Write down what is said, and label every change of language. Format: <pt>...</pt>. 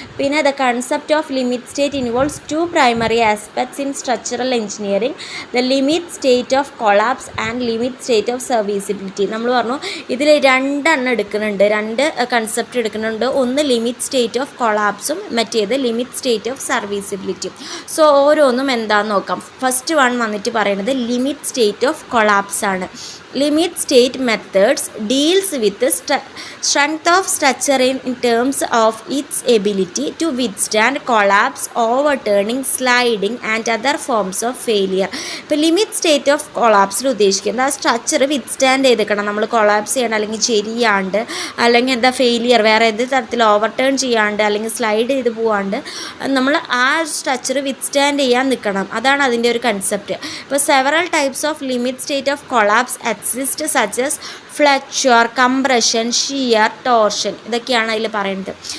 <en>പിന്നെ the concept of limit state involves 2 primary aspects in structural engineering, the limit state of collapse and limit state of serviceability.</en> <ml>നമ്മൾ പറഞ്ഞു ഇതിൽ 2 എടുക്കുന്നുണ്ട്, 2 concept എടുക്കുന്നുണ്ട്. ഒന്ന് limit state of കൊളാപ്സും മറ്റേത് limit state of സർവീസബിലിറ്റിയും. So ഓരോന്നും എന്താണെന്ന് നോക്കാം. ഫസ്റ്റ് വൺ വന്നിട്ട് പറയുന്നത് ലിമിറ്റ് സ്റ്റേറ്റ് ഓഫ് കൊളാപ്സ് ആണ്.</ml> <en>Limit state methods deals with the strength of structure in terms of its ability to withstand collapse, overturning, sliding and other forms of failure.</en> <ml>ഇപ്പോൾ limit state of കൊളാപ്സിൽ ഉദ്ദേശിക്കുന്നത് ആ structure withstand ചെയ്തേക്കണം. നമ്മൾ collapse ചെയ്യണം, അല്ലെങ്കിൽ ചെരിയാണ്ട്, അല്ലെങ്കിൽ എന്താ ഫെയിലിയർ, വേറെ ഏത് തരത്തിൽ ഓവർടേൺ ചെയ്യാണ്ട്, അല്ലെങ്കിൽ സ്ലൈഡ് ചെയ്ത് പോവാണ്ട് നമ്മൾ ആ സ്ട്രക്ചർ വിത്ത്സ്റ്റാൻഡ് ചെയ്യാൻ നിൽക്കണം. അതാണ് അതിൻ്റെ ഒരു കൺസെപ്റ്റ്. ഇപ്പോൾ several types off limit state of collapse</ml> <en>exist such as</en> <ml>ഫ്ലക്ചർ, compression, shear, torsion, ഇതൊക്കെയാണ് അതിൽ പറയുന്നത്.</ml>